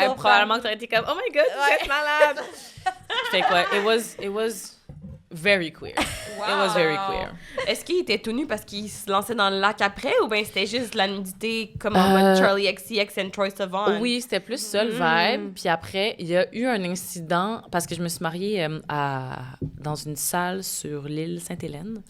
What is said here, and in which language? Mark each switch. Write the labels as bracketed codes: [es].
[fr] vibe, probablement que t'aurais été comme, [en] oh my god, [fr] vous êtes malade. Fait que ouais, [en] it was very queer. It was very queer. [fr] Est-ce qu'il était tout nu parce qu'il se lançait dans le lac après ou bien c'était juste la nudité comme en mode Charlie XCX and Troye Sivan? Oui, c'était plus ça le vibe. Puis après, il y a eu un incident parce que je me suis mariée dans une salle sur l'île Sainte-Hélène.